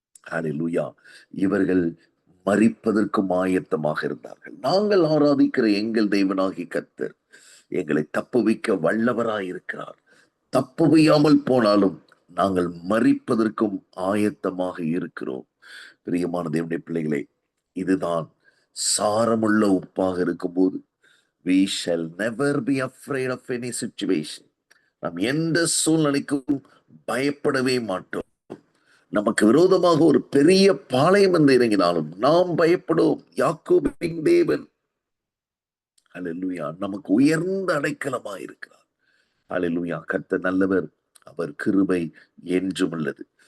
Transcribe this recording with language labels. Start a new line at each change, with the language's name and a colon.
Tamil: ஹalleluya, இவர்கள் மரிப்பதற்கும் ஆயத்தமாக இருந்தார்கள். நாங்கள் ஆராதிக்கிற எங்கள் தேவனாகி கர்த்தர் எங்களை தப்புவிக்க வல்லவராய் இருக்கிறார். தப்புவியாமல் போனாலும் நாங்கள் மரிப்பதற்கும் ஆயத்தமாக இருக்கிறோம். பிரியமான தேவனுடைய பிள்ளைகளே, இதுதான் சாரமுள்ள உப்பாக இருக்கும்போது
English: we shall never be afraid of any situation.
Tamil: நாம் எந்த சூழ்நிலைக்கும் பயப்படவே மாட்டோம். நமக்கு விரோதமாக ஒரு பெரிய பாளையம் வந்து இறங்கினாலும் நாம் பயப்படுவோம். யாக்கோபின் தேவன் ஹalleluya நமக்கு உயர்ந்த அடைக்கலமாக இருக்கிறார். ஹalleluya, கர்த்தர் நல்லவர், அவர் கிருபை என்றும் உள்ளது.